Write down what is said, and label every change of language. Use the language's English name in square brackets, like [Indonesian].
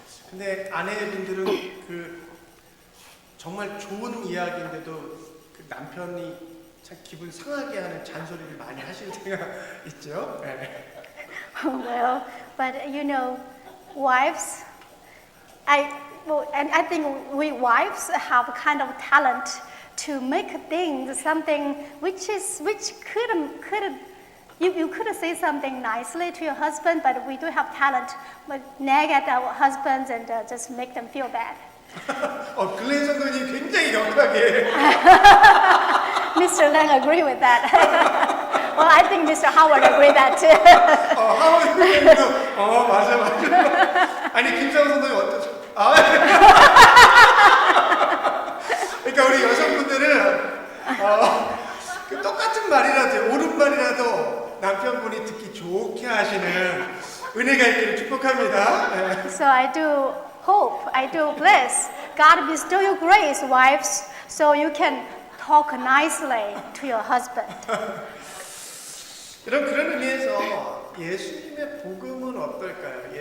[Korean] 근데 아내분들은 정말 좋은 이야기인데도 그 남편이 참 기분 상하게 하는 잔소리를 많이 하실 때가 있죠. 네. [English] Well, but wives, I think we wives have kind of talent to make things something which could you could say something nicely to your husband, but we do have talent, but nag at our husbands and just make them feel bad. [Korean] 글렌 선생님 굉장히 역하게. [English] Mr. Lang agree with that. Well, I think Mr. Howard agree that too. [Korean] 하워드 선생님도 맞아. 아니 김상우 선생님 어떠죠? 그러니까 우리 여성분들은 그 똑같은 말이라도 옳은 말이라도 남편분이 듣기 좋게 하시는 은혜가 있기를 축복합니다. [English] So I do hope, I do bless. God bestow you grace, wives, so you can talk nicely to your husband. [Korean] 그런 의미에서 예수님의 복음은 어떨까요?